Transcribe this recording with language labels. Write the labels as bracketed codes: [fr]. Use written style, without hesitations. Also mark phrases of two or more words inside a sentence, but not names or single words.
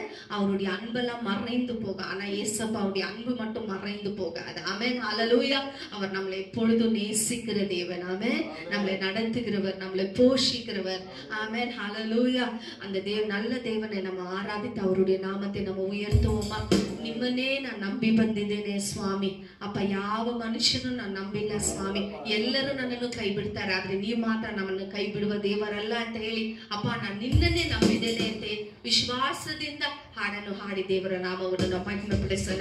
[ta] அவருடைய அன்பெல்லாம் மறைந்து போக, ஆனா இயேசப்பாவுடைய அன்பு மட்டும் மறைந்து போகாது. ஆமென். ஹல்லேலூயா. அவர் நம்மளை எப்பொழுதும் நேசிக்கிற தேவன். ஆமென். நம்மளை நடத்துகிறவர், நம்மளை போஷிக்கிறவர். ஆமென். ஹல்லேலூயா. அந்த நல்ல தேவனை நம்ம ஆராதித்து அவருடைய நாமத்தை நம்ம உயர்த்துவோமா? [kn] ನಿಮ್ಮನ್ನೇ ನಾನು ನಂಬಿ ಬಂದಿದ್ದೇನೆ ಸ್ವಾಮಿ. ಅಪ್ಪ, ಯಾವ ಮನುಷ್ಯನು ನಾನು ನಂಬಿಲ್ಲ ಸ್ವಾಮಿ. ಎಲ್ಲರೂ ನನ್ನನ್ನು ಕೈ ಬಿಡ್ತಾರೆ, ಆದ್ರೆ ನೀವು ಮಾತ್ರ ನಮ್ಮನ್ನು ಕೈ ಬಿಡುವ ದೇವರಲ್ಲ ಅಂತ ಹೇಳಿ, ಅಪ್ಪ ನಾನು ನಿನ್ನನ್ನೇ ನಂಬಿದ್ದೇನೆ ಅಂತ ವಿಶ್ವಾಸದಿಂದ ಹಾಡನ್ನು ಹಾಡಿ ದೇವರ ನಾಮವನ್ನು ನಾವು ಮಹಿಮೆಪಡಿಸೋಣ.